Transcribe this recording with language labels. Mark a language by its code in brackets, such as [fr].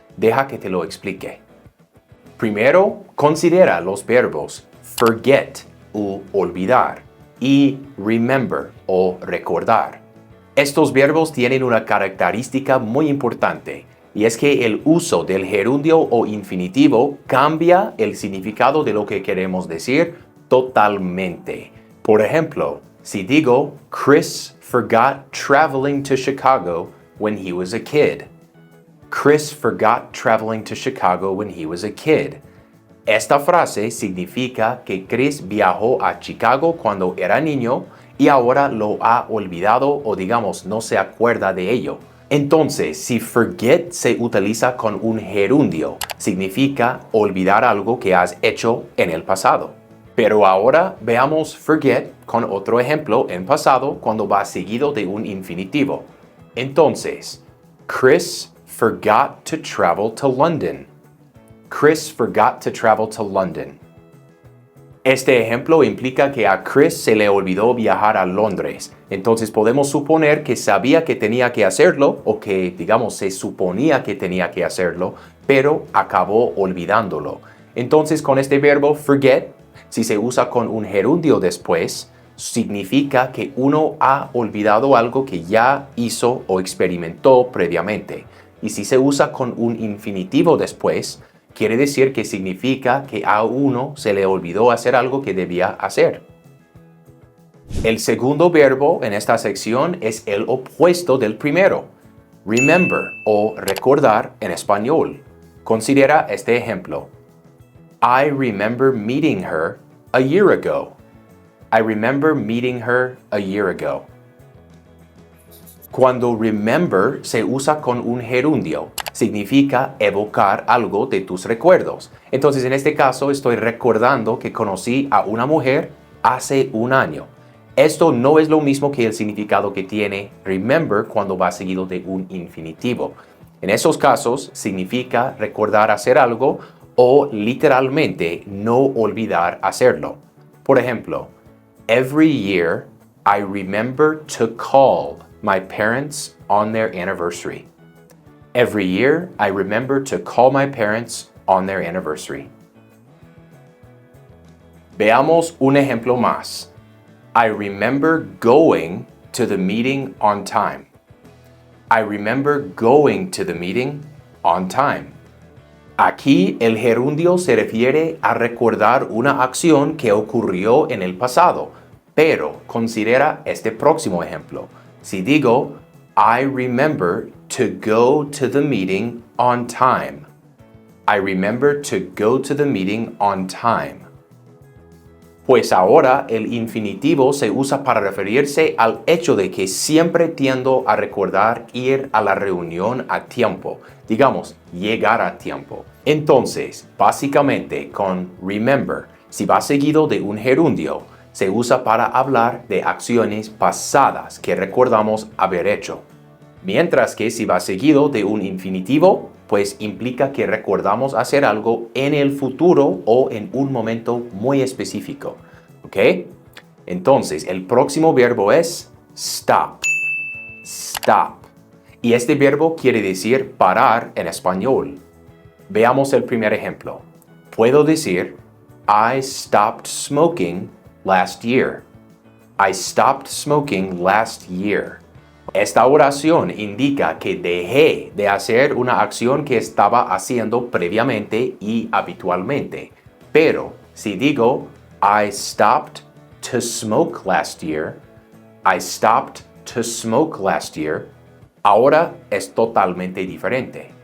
[es] Deja que te lo explique. Primero, considera los verbos forget o olvidar y remember o recordar. Estos verbos tienen una característica muy importante y es que el uso del gerundio o infinitivo cambia el significado de lo que queremos decir totalmente. Por ejemplo, si digo, [en] Chris forgot traveling to Chicago when he was a kid. Chris forgot traveling to Chicago when he was a kid. [es] Esta frase significa que Chris viajó a Chicago cuando era niño y ahora lo ha olvidado o digamos no se acuerda de ello. Entonces, si forget se utiliza con un gerundio, significa olvidar algo que has hecho en el pasado. Pero ahora veamos forget con otro ejemplo en pasado cuando va seguido de un infinitivo. [en] Entonces, Chris forgot to travel to London. Chris forgot to travel to London. [es] Este ejemplo implica que a Chris se le olvidó viajar a Londres. Entonces podemos suponer que sabía que tenía que hacerlo o que, digamos, se suponía que tenía que hacerlo, pero acabó olvidándolo. Entonces con este verbo forget, si se usa con un gerundio después, significa que uno ha olvidado algo que ya hizo o experimentó previamente. Y si se usa con un infinitivo después, quiere decir que significa que a uno se le olvidó hacer algo que debía hacer. El segundo verbo en esta sección es el opuesto del primero. Remember o recordar en español. Considera este ejemplo. [en] I remember meeting her a year ago. I remember meeting her a year ago. [es] Cuando remember se usa con un gerundio, significa evocar algo de tus recuerdos. Entonces, en este caso, estoy recordando que conocí a una mujer hace un año. Esto no es lo mismo que el significado que tiene remember cuando va seguido de un infinitivo. En esos casos, significa recordar hacer algo o literalmente no olvidar hacerlo. Por ejemplo, [en] every year I remember to call my parents on their anniversary. Every year, I remember to call my parents on their anniversary. [es] Veamos un ejemplo más. [en] I remember going to the meeting on time. I remember going to the meeting on time. [es] Aquí el gerundio se refiere a recordar una acción que ocurrió en el pasado, pero considera este próximo ejemplo. Si digo, [en] I remember to go to the meeting on time. I remember to go to the meeting on time. [es] Pues ahora el infinitivo se usa para referirse al hecho de que siempre tiendo a recordar ir a la reunión a tiempo. Digamos, llegar a tiempo. Entonces, básicamente con remember, si va seguido de un gerundio, se usa para hablar de acciones pasadas que recordamos haber hecho. Mientras que si va seguido de un infinitivo, pues implica que recordamos hacer algo en el futuro o en un momento muy específico. ¿Ok? Entonces, el próximo verbo es stop. Stop. Y este verbo quiere decir parar en español. Veamos el primer ejemplo. Puedo decir, [en] I stopped smoking last year. I stopped smoking last year. [es] Esta oración indica que dejé de hacer una acción que estaba haciendo previamente y habitualmente. Pero si digo, [en] I stopped to smoke last year, I stopped to smoke last year, [es] ahora es totalmente diferente.